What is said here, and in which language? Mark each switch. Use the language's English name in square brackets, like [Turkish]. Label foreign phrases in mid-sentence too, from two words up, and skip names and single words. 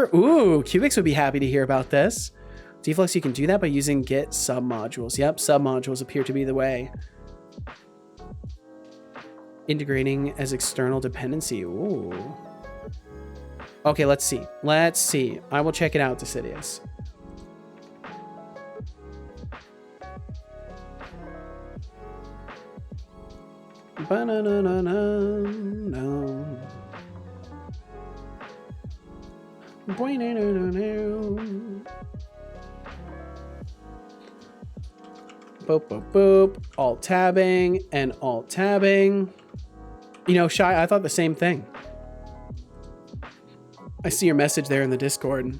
[English] Ooh, Cubix would be happy to hear about this. Deflux, you can do that by using git submodules. Yep, submodules appear to be the way. Integrating as external dependency. Ooh. Okay, let's see. Let's see. I will check it out, Decidius. Ba-na-na-na-na-na. Boop, boop, boop. Alt tabbing and alt tabbing. You know, Shy, I thought the same thing. I see your message there in the Discord.